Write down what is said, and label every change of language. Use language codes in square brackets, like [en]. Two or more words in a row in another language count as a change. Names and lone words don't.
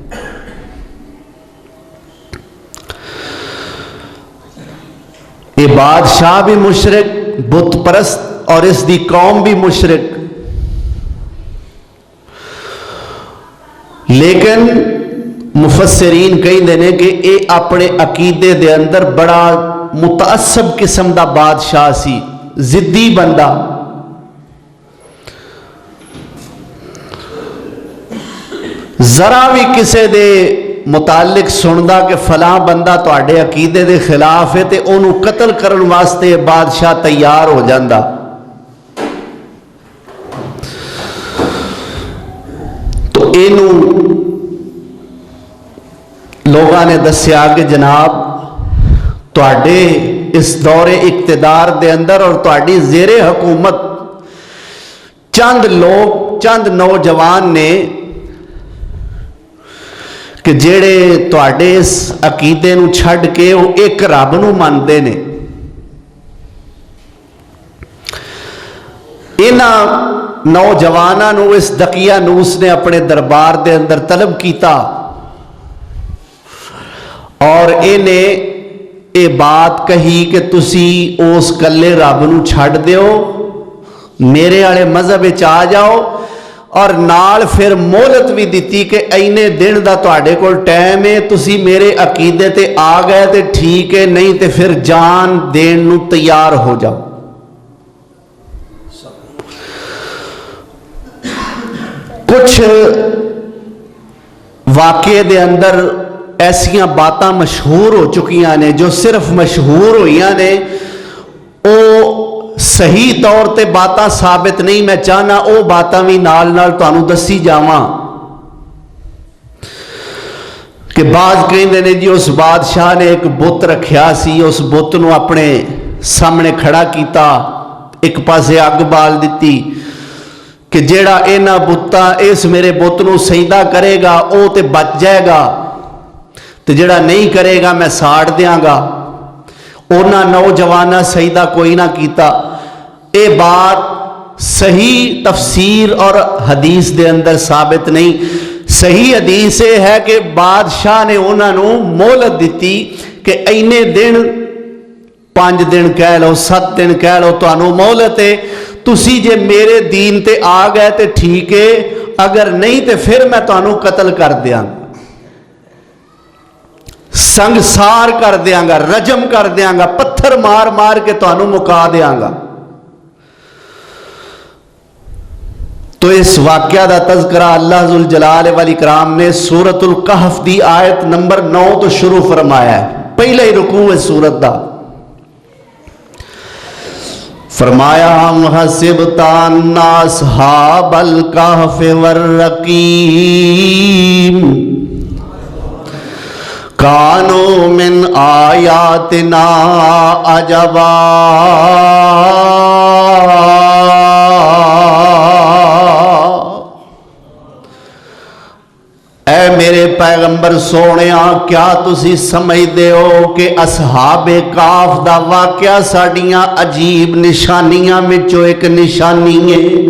[pa] یہ بادشاہ بھی مشرک، بت پرست، اور اس دی قوم بھی مشرک، لیکن مفسرین کہیں دینے کہ اے اپنے عقیدے دے اندر بڑا متعصب قسم دا بادشاہ سی، ضدی بندہ۔ ذرا بھی کسے دے متعلق سندا کہ فلاں بندہ تواڈے عقیدے دے خلاف ہے تے انہوں قتل کرن واسطے بادشاہ تیار ہو جاندا۔ تو اینوں لوگاں نے دسیا کہ جناب تواڈے اس دور اقتدار دے اندر اور تواڈی زیر حکومت چند لوگ، چند نوجوان نے کہ جیڑے تواڈے اس عقیدے نو چھڈ کے وہ ایک رب نو مانتے نے، انہاں نوجواناں نو اس دقیانوس نے اپنے دربار دے اندر طلب کیتا [ur] اور انہیں یہ بات کہی [pa] کہ تسی اس کلے رب نو چھڈ دیو، میرے والے مذہب آ جاؤ، اور نال پھر مہلت بھی دیتی کہ اینے دن دا تواڈے کول ٹائم ہے، تسی میرے عقیدے تے آ گئے تے ٹھیک ہے، نہیں تے پھر جان دین نو تیار ہو جاؤ۔ کچھ واقعے دے اندر ایسیاں باتاں مشہور ہو چکیاں نے، جو صرف مشہور ہوئیاں نے، او صحیح طور تے باتاں ثابت نہیں۔ میں چاہنا او باتاں بھی نال نال تانوں دسی جاواں کہ بعض کہندے نے جی اس بادشاہ نے ایک بت رکھیا سی، اس بت نو اپنے سامنے کھڑا کیتا، ایک پاسے اگ بال دیتی کہ جیڑا اینا بتاں اس میرے بت نو سجدہ کرے گا او تے بچ جائے گا، تے جیڑا نہیں کرے گا میں ساڑ دیاں گا۔ انہاں نوجوانہ سجدہ کوئی نہ کیتا۔ اے بات صحیح تفسیر اور حدیث دے اندر ثابت نہیں۔ صحیح حدیث یہ ہے کہ بادشاہ نے انہاں نو مہلت دیتی کہ اینے دن، 5 دن کہہ لو، 7 دن کہہ لو، تانوں مہلت ہے، تسی جے میرے دین تے آ گئے تے ٹھیک ہے، اگر نہیں تے پھر میں تانوں قتل کر دیاں گا، سنگسار کر دیاں گا، رجم کر دیاں گا، پتھر مار مار کے تانوں مکا دیاں گا۔ تو اس واقعہ دا تذکرہ اللہ ذوالجلال والاکرام نے سورۃ الکہف دی آیت نمبر 9 تو شروع فرمایا ہے، پہلے ہی رکوع ہے سورت دا۔ [ar] فرمایا ہم حسبت ان اصحاب الکہف والرقیم کانوا من آیاتنا عجبا [pa] اے میرے پیغمبر سونیا، کیا تسی سمجھدے ہو کہ اصحاب کاف دا واقعہ ساڑیاں عجیب نشانیاں میں جو ایک نشانی ہے؟